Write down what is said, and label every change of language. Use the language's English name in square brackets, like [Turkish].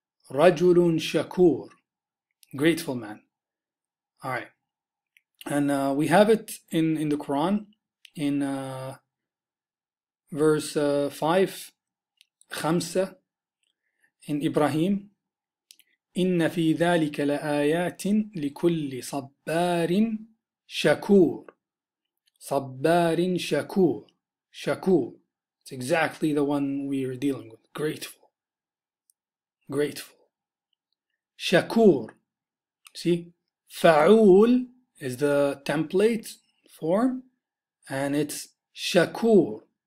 [Arabic] Rajulun shakur, [English] grateful man. All right. And we have it in the Quran in verse 5, خمسة, in Ibrahim. [Arabic] إن في ذلك لآيات لكل صبار شكور. صبار شكور. Shakur. [English] It's exactly the one we are dealing with. Grateful. Grateful. Shakur. See? Fa'ul is the template form, and it's shakur.